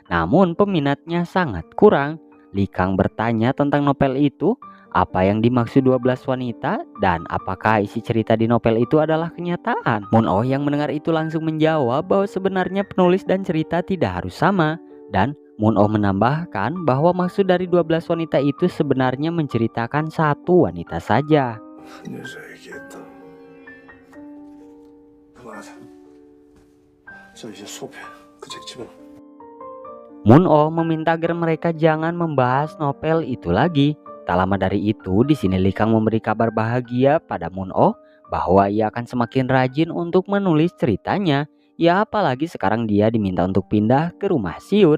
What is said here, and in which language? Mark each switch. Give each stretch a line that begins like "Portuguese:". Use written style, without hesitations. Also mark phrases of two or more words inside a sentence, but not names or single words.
Indonesian: Namun peminatnya sangat kurang. Likang bertanya tentang novel itu, apa yang dimaksud 12 wanita, dan apakah isi cerita di novel itu adalah kenyataan. Moon Oh yang mendengar itu langsung menjawab bahwa sebenarnya penulis dan cerita tidak harus sama, dan Moon Oh menambahkan bahwa maksud dari 12 wanita itu sebenarnya menceritakan satu wanita saja.
Korean: 여자 얘기했다. 그만하자. 자 이제 수업해. 그 책 집어.
Indonesian: Moon Oh meminta agar mereka jangan membahas novel itu lagi. Tak lama dari itu, di sini Likang memberi kabar bahagia pada Moon Oh bahwa ia akan semakin rajin untuk menulis ceritanya. Ya apalagi sekarang dia diminta untuk pindah ke rumah Siun.